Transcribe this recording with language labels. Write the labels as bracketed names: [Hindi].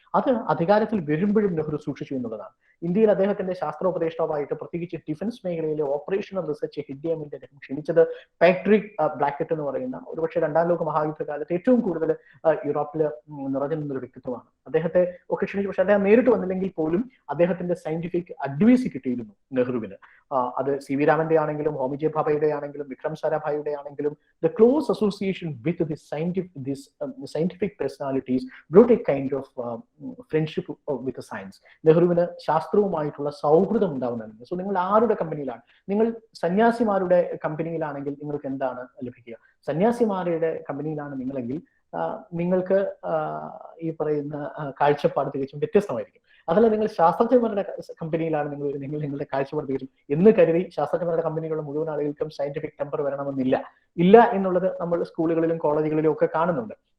[Malayalam] അത് അധികാരത്തിൽ വരുമ്പോഴും നെഹ്റു സൂക്ഷിച്ചു എന്നുള്ളതാണ്. ഇന്ത്യയിൽ അദ്ദേഹത്തിന്റെ ശാസ്ത്രോപദേഷ്ടാവായിട്ട് പ്രത്യേകിച്ച് ഡിഫൻസ് മേഖലയിലെ ഓപ്പറേഷണൽ റിസർച്ച് ഹെഡ് ചെയ്യാൻ വേണ്ടി അദ്ദേഹം ക്ഷണിച്ചത് പാട്രിക് ബ്ലാക്കറ്റ് എന്ന് പറയുന്ന ഒരുപക്ഷെ 2ാം ലോക മഹായുദ്ധകാലത്ത് ഏറ്റവും കൂടുതൽ യൂറോപ്പിൽ നിറഞ്ഞു നിന്നൊരു വ്യക്തിത്വമാണ്. അദ്ദേഹത്തെ ഒക്കെ ക്ഷണിച്ചു. പക്ഷെ അദ്ദേഹം നേരിട്ട് വന്നില്ലെങ്കിൽ പോലും അദ്ദേഹത്തിന്റെ സയന്റിഫിക് അഡ്വൈസ് കിട്ടിയിരുന്നു നെഹ്റുവിന്. അത് സി വി രാമന്റെ ആണെങ്കിലും ഹോമി ജെ ഭാഭയുടെ ആണെങ്കിലും വിക്രം സാരാഭായിയുടെ ആണെങ്കിലും [English] the close association with these scientific personalities brought a kind of friendship with the science. [Malayalam] നെഹ്റുവിന് ശാസ്ത്രവുമായിട്ടുള്ള സൗഹൃദം ഉണ്ടാവുന്നതാണ്. സോ നിങ്ങൾ ആരുടെ കമ്പനിയിലാണ്? നിങ്ങൾ സന്യാസിമാരുടെ കമ്പനിയിലാണെങ്കിൽ നിങ്ങൾക്ക് എന്താണ് ലഭിക്കുക? സന്യാസിമാരുടെ കമ്പനിയിലാണ് നിങ്ങളെങ്കിൽ നിങ്ങൾക്ക് ഈ പറയുന്ന കാഴ്ചപ്പാട് തികച്ചും വ്യത്യസ്തമായിരിക്കും. അതല്ല നിങ്ങൾ ശാസ്ത്രജ്ഞന്മാരുടെ കമ്പനിയിലാണ് നിങ്ങൾ നിങ്ങളുടെ കാഴ്ചപ്പാട് തികച്ചും എന്ന് കരുതി ശാസ്ത്രജ്ഞന്മാരുടെ കമ്പനികളുടെ മുഴുവൻ ആളുകൾക്കും സയന്റിഫിക് ടെമ്പർ വരണമെന്നില്ല എന്നുള്ളത് നമ്മൾ സ്കൂളുകളിലും കോളേജുകളിലും ഒക്കെ കാണുന്നുണ്ട്.